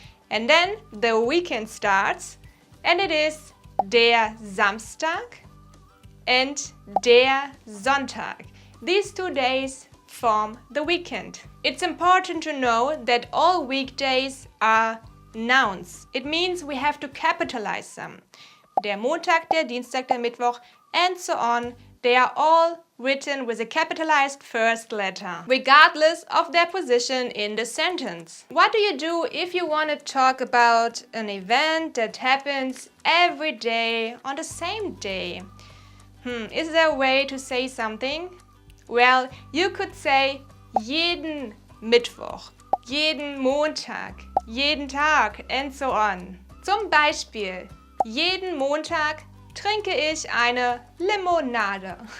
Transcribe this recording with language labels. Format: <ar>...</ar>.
<en>And then the weekend starts and it is der Samstag and der Sonntag. These 2 days form the weekend. It's important to know that all weekdays are nouns. It means we have to capitalize them.</en> <de>Der Montag, der Dienstag, der Mittwoch,</de> <en>and so on. They are all written with a capitalized first letter, regardless of their position in the sentence. What do you do if you want to talk about an event that happens every day on the same day? Is there a way to say something? Well, you could say jeden</en> <de>Mittwoch, jeden Montag, jeden Tag</de> <en>and so on.</en> <de>Zum Beispiel, jeden Montag trinke ich eine Limonade.</de>